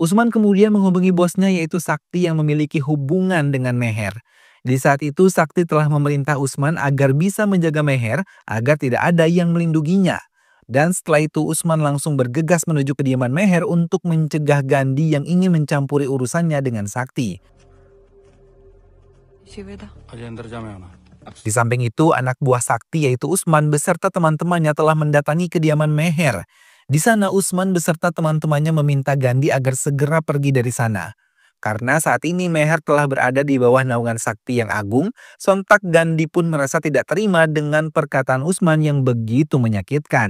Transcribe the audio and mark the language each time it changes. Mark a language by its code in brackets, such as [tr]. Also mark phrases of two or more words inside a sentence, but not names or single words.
[id] Usman kemudian menghubungi bosnya yaitu Sakti yang memiliki hubungan dengan Meher. Di saat itu Sakti telah memerintah Usman agar bisa menjaga Meher agar tidak ada yang melindunginya. Dan setelah itu Usman langsung bergegas menuju kediaman Meher untuk mencegah Gandhi yang ingin mencampuri urusannya dengan Sakti. शिवेदा [hi] अजय अंदर जा, मैं आना। [id] Di samping itu, anak buah Sakti yaitu Usman beserta teman-temannya telah mendatangi kediaman Meher. Di sana Usman beserta teman-temannya meminta Gandhi agar segera pergi dari sana. Karena saat ini Meher telah berada di bawah naungan Sakti yang agung, sontak Gandhi pun merasa tidak terima dengan perkataan Usman yang begitu menyakitkan.